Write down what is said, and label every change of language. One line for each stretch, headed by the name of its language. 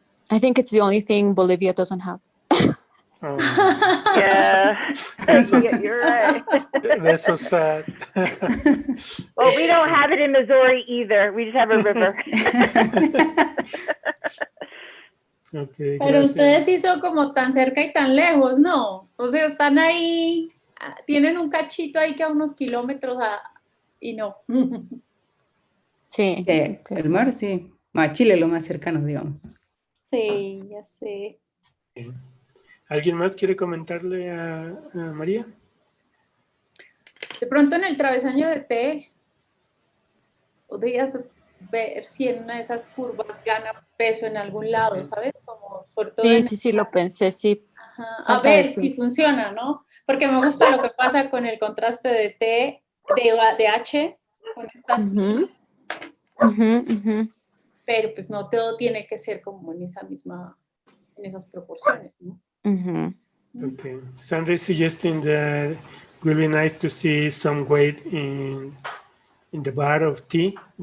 English: I think it's the only thing Bolivia doesn't have. Yeah, you're right. That's so sad. Well, we don't have it in Missouri either. We just have a river. Okay,
Spanish: pero gracias. ustedes sí son como tan cerca y tan lejos, ¿no? O sea, están ahí, tienen un cachito ahí que a unos kilómetros y no. Sí. El mar, sí. A Chile lo más cercano, digamos. Sí, ya sé. Sí. ¿Alguien más quiere comentarle a María? De pronto en el travesaño de T, podrías ver si en una de esas curvas gana peso en algún lado, ¿sabes? Como sobre todo Sí, lo pensé, sí. Ajá. A ver si funciona, ¿no? Porque me gusta lo que pasa con el contraste de T, de H, con estas... Pero pues no todo tiene que ser como en esas proporciones, ¿no?
English: Okay. Sandra is suggesting that it will be nice to see some weight in the bar of T.